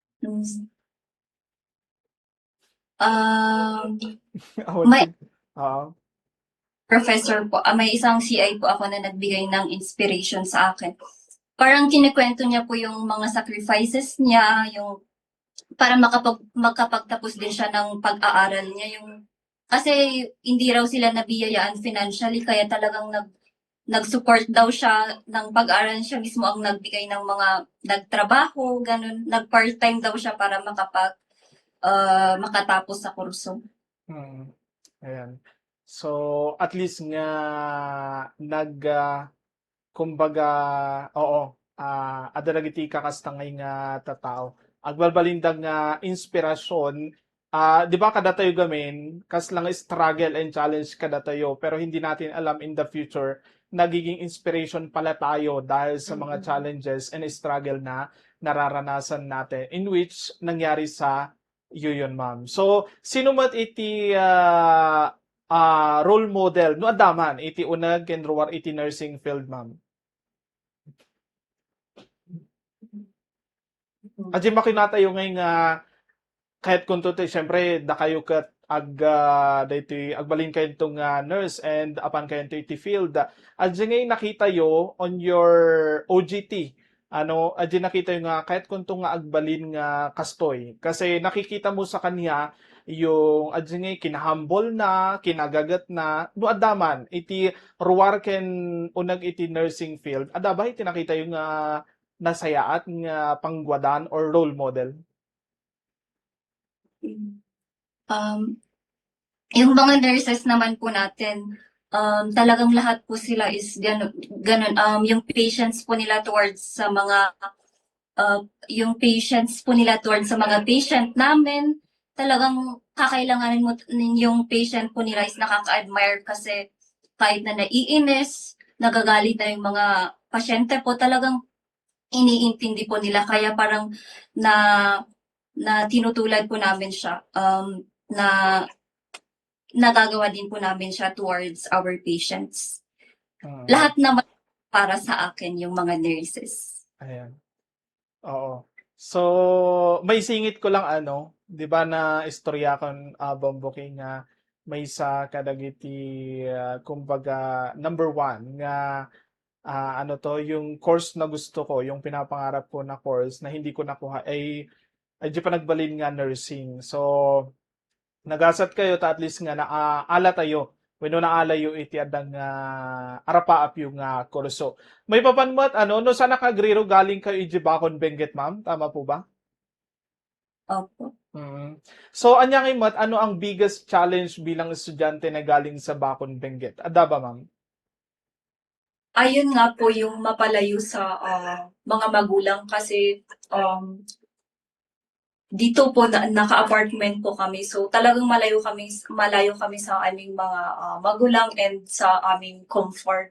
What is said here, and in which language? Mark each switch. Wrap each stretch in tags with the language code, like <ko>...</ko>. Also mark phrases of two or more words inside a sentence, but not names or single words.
<en>Um, What</en> <tl>may</tl> <en>could</en> <tl>Oo. professor po, may isang CI po ako na nagbigay ng inspiration sa akin. Parang kinukwento niya po yung mga sacrifices niya, yung para makapagtapos din siya ng pag-aaral niya. Kasi hindi raw sila nabiyayaan financially, kaya talagang nag-support daw siya ng pag-aaral, siya mismo ang nagbigay ng mga nagtrabaho, ganun. Nag-part-time daw siya para makatapos sa kurso. Mm. Ayan. So,</tl> <en>at least</en> <tl>nga kumbaga, oo,</tl> <ilo>ada dagiti kakasta ngay nga tatao. Agbalbalindang nga inspirasyon, di ba kada tayo gamin, kas lang</ilo> <en>struggle and challenge</en> <ilo>kada tayo,</ilo> <tl>pero hindi natin alam</tl> <en>in the future,</en> <tl>nagiging inspiration pala tayo dahil sa mga</tl> <en>challenges and struggle</en> <tl>na nararanasan natin,</tl> <en>in which</en> <tl>nangyari sa iyo yun, ma'am.</tl> <ilo>So, sino mat iti</ilo> <en>role model</en> <ilo>no adaman iti unag ken ruwar iti</ilo> <en>nursing field,</en> <ilo>ma'am? Adya makinatayo ngay nga kahit kung tutoy syempre da kayo ket daytoy agbalin kayo itong nurse and apan kayo iti field. Adya ngay nakita yo</ilo> <en>on your OGT.</en> <ilo>Adya nakita yo nga kahit kung nga agbalin nga kastoy.</ilo> <tl>Kasi nakikita mo sa kanya yung</tl> <ilo>adya ngay kinahambol na, kinagagat na, no adaman iti ruwar ken unag iti nursing field. Adabay iti nakita yung nasayaat nga panggwadan or</ilo> <en>role model.</en> <tl>Um, yung mga nurses naman po natin, talagang lahat po sila is ganun. Yung patients po nila towards sa mga yung patients po nila towards sa mga patient namin, talagang kakailanganin mo yung patient po nila is nakaka-admire kasi kahit na naiinis, nagagalit na yung mga pasyente po, talagang iniintindi po nila. Kaya parang na na tinutulad po namin siya, na nagagawa din po namin siya</tl> <en>towards our patients.</en> <tl>Lahat naman para sa akin yung mga nurses. Ayan. Oo. So, may singit ko lang 'di ba na istorya kon Bomboking nga may sa kadagiti kumbaga</tl> <en>number one</en> <tl>nga yung course na gusto ko, yung pinapangarap ko na course na hindi ko nakuha ay di pa nagbalin nga nursing.</tl> <ilo>So, nagasat kayo ta at least nga naala tayo wenno naalayo iti adang arapaap yung kurso. May papanmat no sana kagriro galing kayo iti Bakon Benguet,</ilo> <tl>ma'am, tama po ba? Opo. So anya ngay mat ano ang</tl> <en>biggest challenge</en> <tl>bilang estudyante na galing sa Bakon Benguet?</tl> <ilo>Ada ba, ma'am?</ilo> <tl>Ayun nga po yung mapalayo sa mga magulang kasi dito po naka-apartment po kami. So talagang malayo kami sa aming mga magulang and sa aming comfort.</tl>